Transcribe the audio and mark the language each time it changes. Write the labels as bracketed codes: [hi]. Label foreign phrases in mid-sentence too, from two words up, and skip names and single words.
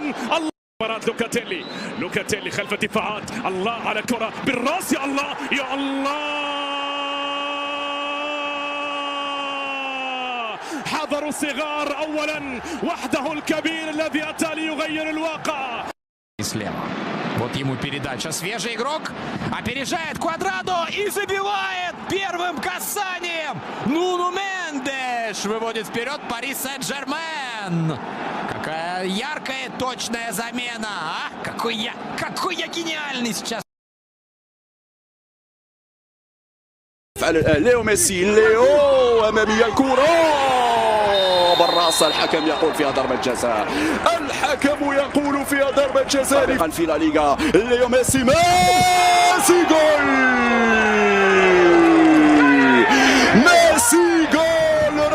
[ar] الله لوكاتيلي، لوكاتيلي خلف الدفاعات. الله على كرة بالراس. يا الله يا الله، حضروا الصغار اولا، وحده الكبير الذي اتى ليغير الواقع. [ru] Вот ему передача. Свежий игрок. Опережает Квадрадо и забивает первым касанием. Нуну Мендеш выводит вперед Пари Сен-Жермен. Какая яркая, точная замена. А? Какой я гениальный сейчас. [ar] ليو ميسي، ليو أمامية الكرة بالراس. الحكم يقول فيها ضربة جزاء، الحكم يقول فيها ضربة جزاء في لا ليغا. ليو ميسي، ميسي جول، ميسي جول.